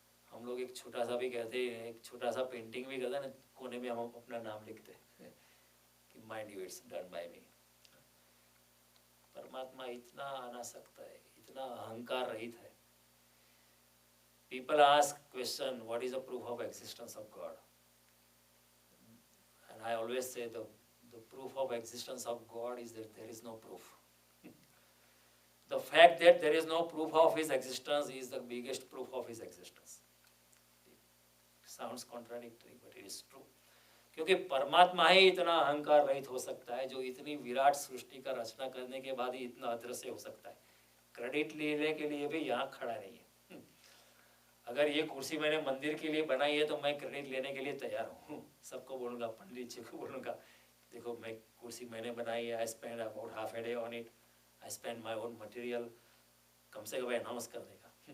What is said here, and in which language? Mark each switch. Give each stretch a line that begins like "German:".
Hindi: हम लोग एक छोटा सा भी कहते हैं, एक छोटा सा पेंटिंग भी करते हैं ना, कोने में हम अपना नाम लिखते हैं कि
English: Mind you it's done by me.
Hindi: परमात्मा इतना अनासक्त है, इतना अहंकार रहित है.
English: People ask question, what is the proof of existence of God? And I always say the proof of existence of God is that there is no proof. The fact that there is no proof of his existence is the biggest proof of his existence. Sounds contradictory, but it is true.
Hindi: क्योंकि परमात्मा ही इतना अहंकार रहित हो सकता है, जो इतनी विराट सृष्टि का रचना करने के बाद ही इतना अदृश्य हो सकता है. क्रेडिट लेने के लिए भी यहाँ खड़ा नहीं है. अगर ये कुर्सी मैंने मंदिर के लिए बनाई है तो मैं क्रेडिट लेने के लिए तैयार हूँ. सबको बोलूँगा, पंडित जी को बोलूँगा, देखो मैं कुर्सी मैंने बनाई है,
English: I spend about half a day on it, I spend my own material,
Hindi: कम से कम अनाउंस करने का.